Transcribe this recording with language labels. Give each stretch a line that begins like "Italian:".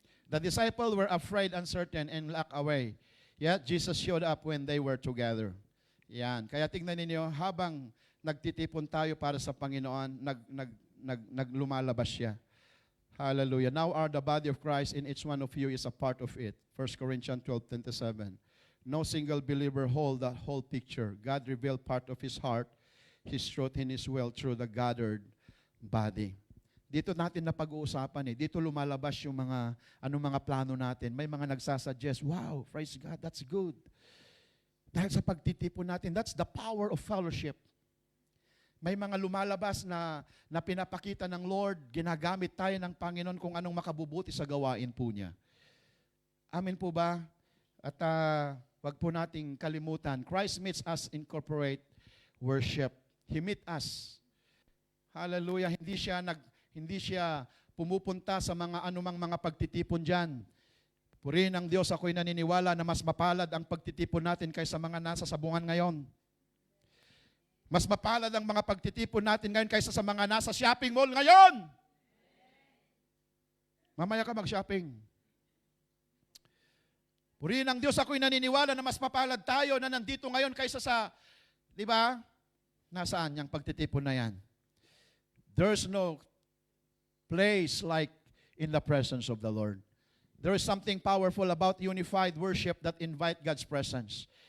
English: The disciples were afraid, uncertain, and lacked away. Yet Jesus showed up when they were together.
Filipino: Yan. Kaya tingnan ninyo, habang nagtitipon tayo para sa Panginoon, naglumalabas siya. Hallelujah.
English: Now are the body of Christ, and each one of you is a part of it. 1 Corinthians 12:27. No single believer hold the whole picture. God revealed part of His heart, His truth, and His will through the gathered body.
Filipino: Dito natin napag-uusapan Dito lumalabas yung mga plano natin. May mga nagsasuggest, wow,
English: praise God, that's good.
Filipino: Dahil sa pagtitipon natin,
English: that's the power of fellowship.
Filipino: May mga lumalabas na pinapakita ng Lord, ginagamit tayo ng Panginoon kung anong makabubuti sa gawain po niya. Amen po ba? At wag po nating kalimutan,
English: Christ meets us in corporate worship. He meet us. Hallelujah.
Filipino: Hindi siya pumupunta sa mga anumang mga pagtitipon diyan. Purihin ang Diyos, ako'y naniniwala na mas mapalad ang pagtitipon natin kaysa mga nasa sabungan ngayon. Mas mapalad ang mga pagtitipon natin ngayon kaysa sa mga nasa shopping mall ngayon. Mamaya ka mag-shopping. Purihin ang Diyos, ako'y naniniwala na mas mapalad tayo na nandito ngayon kaysa sa, di ba? Nasaan yung pagtitipon na yan?
English: There's no place like in the presence of the Lord. There is something powerful about unified worship that invite God's presence.